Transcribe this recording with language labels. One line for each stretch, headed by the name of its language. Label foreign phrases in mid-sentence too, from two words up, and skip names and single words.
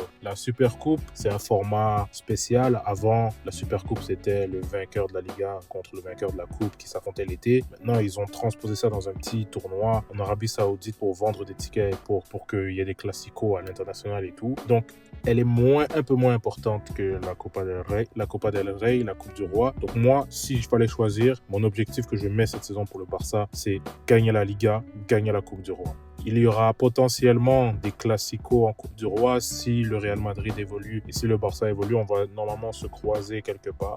French: La Super Coupe, c'est un format spécial. Avant, la Super Coupe, c'était le vainqueur de la Liga contre le vainqueur de la Coupe qui s'affrontait l'été. Maintenant, ils ont transposer ça dans un petit tournoi en Arabie Saoudite pour vendre des tickets pour qu'il y ait des classicos à l'international et tout. Donc, elle est un peu moins importante que la Copa del Rey, la Coupe du Roi. Donc moi, si je fallais choisir, mon objectif que je mets cette saison pour le Barça, c'est gagner la Liga, gagner la Coupe du Roi. Il y aura potentiellement des classicos en Coupe du Roi si le Real Madrid évolue et si le Barça évolue, on va normalement se croiser quelque part.